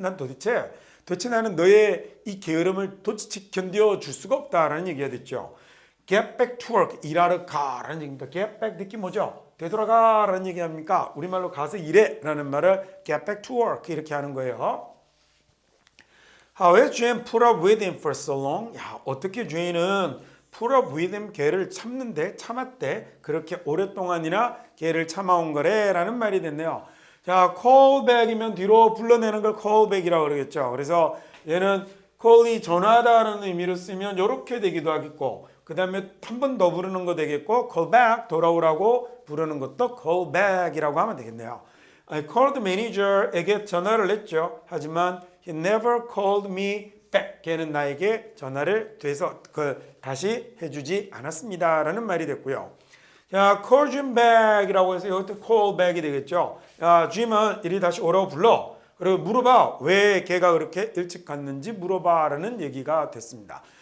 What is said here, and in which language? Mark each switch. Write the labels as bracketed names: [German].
[Korean] 난 도대체 나는 너의 이 게으름을 도대체 견뎌줄 수가 없다라는 얘기가 됐죠. [English] Get back to work. [Korean] 일하러 가라는 얘기입니다. Get back 느낌 뭐죠? 되돌아가라는 얘기 합니까? 우리말로 가서 일해 라는 말을 [English] get back to work [Korean] 이렇게 하는 거예요. [English] How has Jane put up with him for so long? [Korean] 야, 어떻게 Jane은 [English] put up with him, [Korean] 걔를 참았대. 그렇게 오랫동안이나 걔를 참아온 거래 라는 말이 됐네요. 자, call back이면 뒤로 불러내는 걸 call back이라고 그러겠죠. 그래서 얘는 call이 전화다라는 의미로 쓰면 이렇게 되기도 하겠고, 그 다음에 한 번 더 부르는 거 되겠고, call back, 돌아오라고 부르는 것도 call back이라고 하면 되겠네요. [English] I called the manager [Korean] 에게 전화를 했죠. 하지만 [English] he never called me back. [Korean] 걔는 나에게 전화를 다시 해주지 않았습니다. 라는 말이 됐고요. 자, call Jim back이라고 해서 이것도 call back이 되겠죠. 야, Jim은 이리 다시 오라고 불러. 그리고 물어봐. 왜 걔가 그렇게 일찍 갔는지 물어봐라는 얘기가 됐습니다.